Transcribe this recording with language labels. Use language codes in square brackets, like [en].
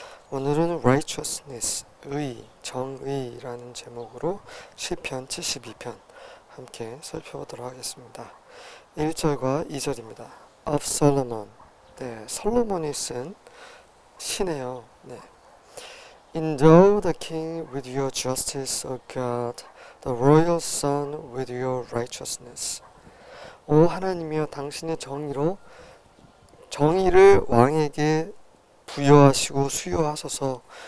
[ko] 오늘은 righteousness, 의, 정의라는 제목으로 시편 72편 함께 살펴보도록 하겠습니다. 1절과 2절입니다. [en] Of Solomon, [ko] 네, 솔로몬이 쓴 시네요. 네. [en] Endow the king with your justice, O God, the royal son with your righteousness. [ko] 오 하나님이여, 당신의 정의를 왕에게 부여하시고 수여하소서.